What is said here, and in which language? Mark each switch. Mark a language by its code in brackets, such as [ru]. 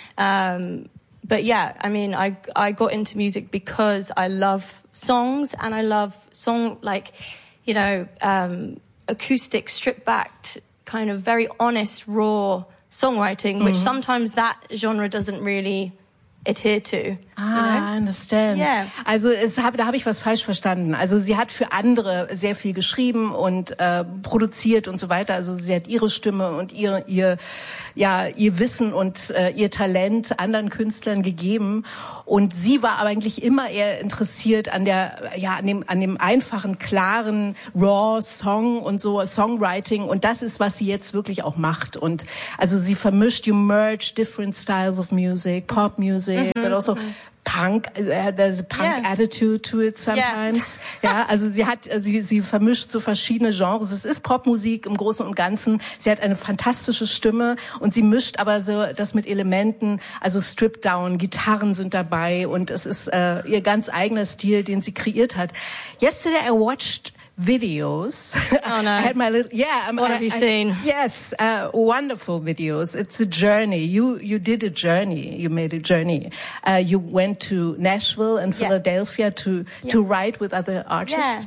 [en] I got into music because I love songs and I love song, like, you know, acoustic, stripped-backed, kind of very honest, raw songwriting, which mm-hmm. sometimes that genre doesn't really adhere to. I understand. Yeah. [de] Also, da habe ich was falsch verstanden. Also, sie hat für andere sehr viel geschrieben und produziert und so weiter. Also, sie hat ihre Stimme und ihr Wissen und ihr Talent anderen Künstlern gegeben. Und sie war aber eigentlich immer eher interessiert an dem einfachen, klaren, raw Song und so, Songwriting. Und das ist, was sie jetzt wirklich auch macht. Und also, sie vermischt, [en] you merge different styles of music, pop music, mm-hmm. but also Punk, there's a punk yeah. attitude to it sometimes. [de] Yeah. Ja, also sie vermischt so verschiedene Genres. Es ist Popmusik im Großen und Ganzen. Sie hat eine fantastische Stimme und sie mischt aber so das mit Elementen, also stripped down, Gitarren sind dabei und es ist ihr ganz eigener Stil, den sie kreiert hat. [en] Yesterday I watched videos. Oh no. I had my little, yeah. What have you seen? Yes, wonderful videos. It's a journey. You did a journey. You made a journey. You went to Nashville and Philadelphia to write with other artists.